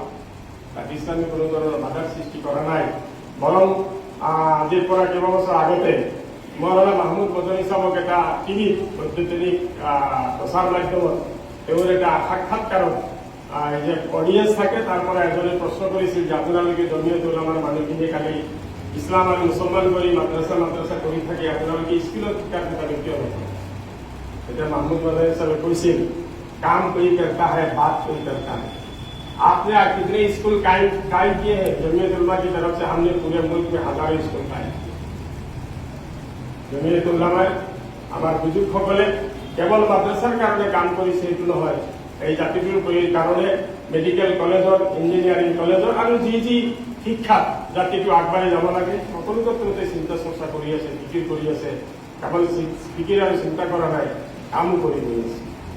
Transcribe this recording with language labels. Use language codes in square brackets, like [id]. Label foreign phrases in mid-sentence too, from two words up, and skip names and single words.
[as] তাত ইছলামী কোনো ধৰণৰ বাধাৰ সৃষ্টি কৰা নাই। বৰং আজিৰ পৰা কেইবাবছৰ আগতে মৌলানা মাহমুদ মদনী সাহেবক এটা টিভিত বৈদ্যুতিক প্ৰচাৰ মাধ্যমত তেওঁৰ এটা সাক্ষাৎকাৰত যে অডিয়েঞ্চ থাকে তাৰ পৰা এজনে প্ৰশ্ন কৰিছিল যে আপোনালোকে জমিয়তে উলামাৰ মানুহখিনিয়ে কালি ইছলাম আৰু মুছলমান কৰি মাদ্ৰাছা কৰি থাকে আপোনালোকে স্কুলত শিক্ষাৰ কিতাপ কিয় নকৰে? তেতিয়া মাহমুদ মদনী সাহেবে কৈছিল কাম [hi] कोई करता है बात कोई करता है। आपने कितने स्कूल कायम किए हैं? जमीयत उलमा की तरफ से हमने पूरे मुल्क में हजारों स्कूल कायम किए। [as] जमीयत उलमाয়ে আমাৰ বুজুৰ্গসকলে কেৱল মাদ্ৰাছাৰ কাৰণে কাম কৰিছে এইটো নহয়, এই জাতিটোৰ কাৰণে মেডিকেল কলেজৰ ইঞ্জিনিয়াৰিং কলেজৰ আৰু যি যি শিক্ষাত জাতিটো আগবাঢ়ি যাব লাগে সকলো ক্ষেত্ৰতে চিন্তা চৰ্চা কৰি আছে, ফিকিৰ কৰি আছে। কেৱল ফিকিৰ আৰু চিন্তা কৰা নাই, কামো কৰি গৈ আছে।